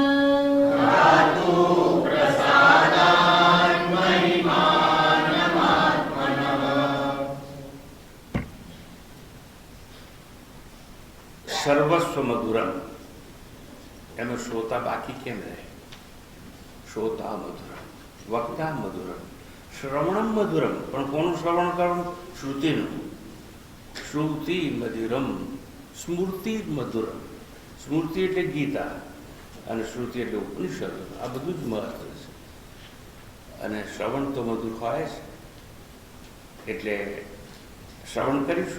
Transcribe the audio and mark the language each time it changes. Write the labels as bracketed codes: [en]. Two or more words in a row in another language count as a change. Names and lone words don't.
[sa] सर्वस्व मधुरम [gu] એમ શ્રોતા બાકી કેમ રહે? [sa] श्रोता मधुरम, वक्ता मधुरम, श्रवणम मधुरम, [gu] પણ કોનું શ્રવણ કરવું? શ્રુતિનું. [sa] શ્રુતિ મધુરમ, સ્મૃતિ મધુરમ. [gu] સ્મૃતિ એટલે ગીતા અને શ્રુતિ એટલે ઉપનિષદ. આ બધું જ મહત્વ છે. અને શ્રવણ તો મધુર હોય છે. એટલે શ્રવણ કરીશું.